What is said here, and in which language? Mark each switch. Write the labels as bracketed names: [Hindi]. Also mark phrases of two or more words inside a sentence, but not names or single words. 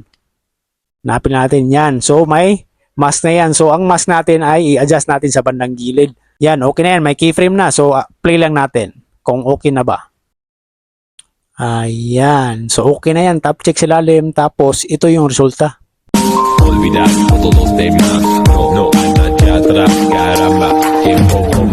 [Filipino] Hanapin natin yan. So may mask na yan. So ang mask natin ay i-adjust natin sa bandang gilid. Yan, okay na yan. May keyframe na. So, play lang natin kung okay na ba. Ayan. So, okay na yan. [English] Tap check [Filipino] sa ilalim. Tapos, ito yung resulta. [Spanish] Olvidar todos los demás, no anda hacia atrás, caramba, tiempo